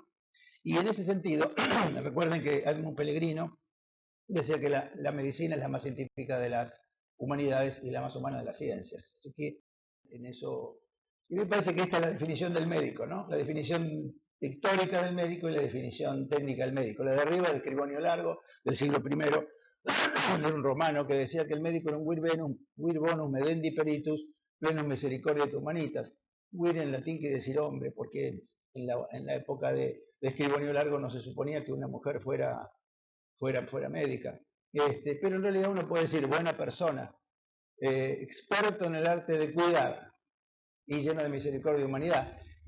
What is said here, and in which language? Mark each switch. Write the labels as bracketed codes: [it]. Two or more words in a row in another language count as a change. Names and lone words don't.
[es] Y en ese sentido, recuerden que Edmund Pellegrino decía que la medicina es la más científica de las humanidades y la más humana de las ciencias. Así que en eso... Y me parece que esta es la definición del médico, ¿no? La definición histórica del médico y la definición técnica del médico. La de arriba, de Scribonio Largo, del siglo I, de un romano que decía que el médico era un [la] vir bonus medendi peritus, plenus misericordiae humanitas. [es] Vir en latín quiere decir hombre, porque en la época de Scribonio Largo no se suponía que una mujer fuera médica. Pero en realidad uno puede decir buena persona, experto en el arte de cuidar, y lleno de misericordia y humanidad.